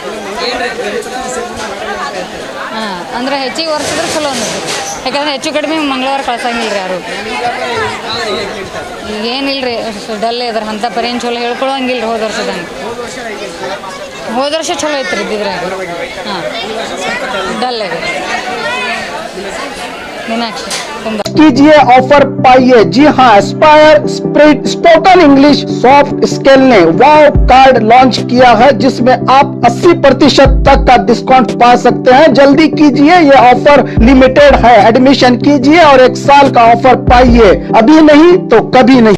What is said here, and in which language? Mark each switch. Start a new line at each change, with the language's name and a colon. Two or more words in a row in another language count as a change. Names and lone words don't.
Kannada: ಹಾಂ, ಅಂದ್ರೆ ಹೆಚ್ಚಿಗೆ ವರ್ಷದ್ರೆ ಚಲೋ ಅನ್ನಿಸ್ತು. ಯಾಕಂದ್ರೆ ಹೆಚ್ಚು ಕಡಿಮೆ ಮಂಗಳವಾರ ಕಳ್ಸಂಗಿಲ್ಲ ರೀ ಯಾರು. ಈಗೇನಿಲ್ಲ ರೀ, ಡಲ್ ಇದ್ರೆ ಅಂಥ ಪರೇನು ಚಲೋ ಹೇಳ್ಕೊಳಂಗಿಲ್ಲ ರೀ. ಹೋದ ವರ್ಷದಂಗೆ ಹೋದ ವರ್ಷ ಚಲೋ ಐತ್ರಿ ಇದ್ದಿದ್ರಾಗ. ಹಾಂ, ಡಲ್ ಇದೆ.
Hindi: मीनाक्षी कीजिए ऑफर पाइए। जी हाँ, एस्पायर स्प्रिट स्पोकन इंग्लिश सॉफ्ट स्किल ने वाव कार्ड लॉन्च किया है, जिसमें आप 80% तक का डिस्काउंट पा सकते हैं। जल्दी कीजिए, ये ऑफर लिमिटेड है। एडमिशन कीजिए और 1 साल का ऑफर पाइए, अभी नहीं तो कभी नहीं।